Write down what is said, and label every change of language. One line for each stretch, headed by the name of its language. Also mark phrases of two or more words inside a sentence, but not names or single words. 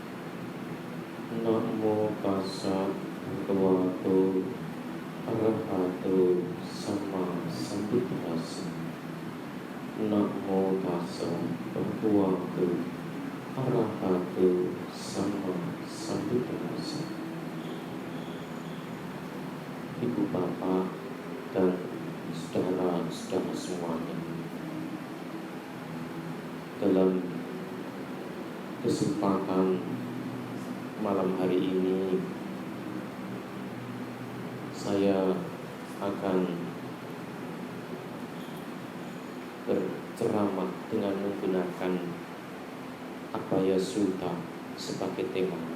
Pali: Namo tassa bhagavato arahato sama sambuddhassa. Namo tassa bhagavato arahato sama sambuddhassa.
Indonesian: Ibu bapak dan saudara-saudara semuanya, dalam kesempatan malam hari ini saya akan berceramah dengan menggunakan Abhaya Sutta sebagai tema.